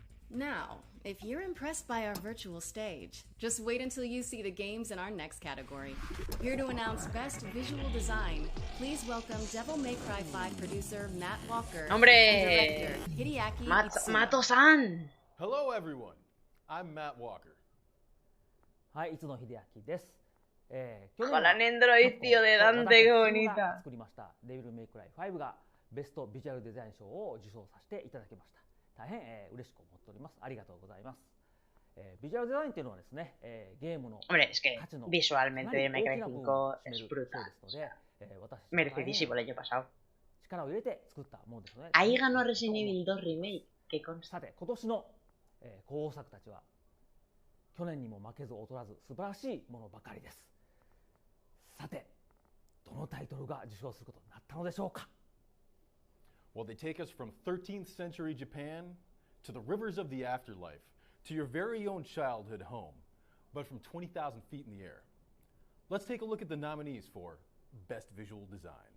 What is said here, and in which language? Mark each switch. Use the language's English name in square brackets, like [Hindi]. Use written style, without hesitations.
[English] Now, if you're impressed by our virtual stage, just wait until you see the games in our next category. Here to announce Best Visual Design, please welcome Devil May Cry 5 producer Matt Walker and director Hideaki Itsuno. [Japanese] Mato-san! [English] Hello everyone, I'm Matt Walker. Hi, [Japanese] Itsuno Hideaki です。 [Spanish] Con la Nendroid, tío, de Dante, qué bonita. [Japanese] 作りましたデビルメイクライ5がベストビジュアルデザイン賞を受賞させていただきました。大変嬉しく思っております。ありがとうございます。ビジュアルデザインっていうのはですね、ゲームの [Spanish] Hombre, es que visualmente May Cry 5 es brutal. Merecidísimo el año pasado. [Japanese] 力を入れて作ったものですので。 [Spanish] Ahí ganó Resident Evil 2 Remake. ¿Qué consta? [Japanese] さて、今年の候補作たちは去年にも負けず劣らず素晴らしいものばかりです。さて、どのタイトルが受賞することになったのでしょうか。 [English] Well, they take us from 13th century Japan to the rivers of the afterlife, to your very own childhood home, but from 20,000 feet in the air. Let's take a look at the nominees for Best Visual Design.